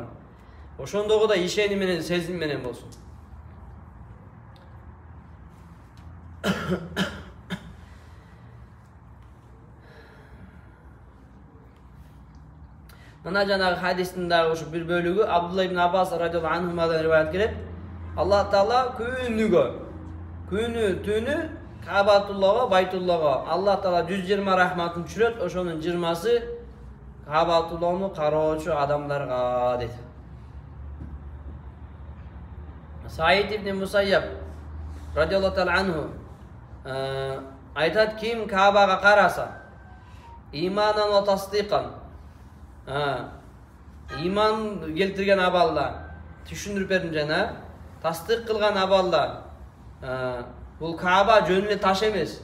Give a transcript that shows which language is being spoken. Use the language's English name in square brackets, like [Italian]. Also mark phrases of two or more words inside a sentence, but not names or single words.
[Kyrgyz] Ошондогудай ишеним менен, сезим менен болсун. Мына жанагы хадистин дагы ушу бир бөлүгү Абдулла ибн Аббас [Arabic] رضي الله عنهما [Kyrgyz] риваят келет. Аллах Таала түнү Каабатуллохго, Байтуллохго Аллах Таала 120 рахматын түшүрөт, ошонун 20сы Каабатуллохну кароочу адамдарга дейт. Саид ибн Мусайяб [Arabic] رضي الله تعالى عنه [Kyrgyz] айтат, ким Каабага караса, [Arabic] إيمانا وتصديقا, [Kyrgyz] иман келтирген абалда, түшүндүрүп бердим жана, тасдик кылган абалда, бул Кааба жөн эле таш эмес.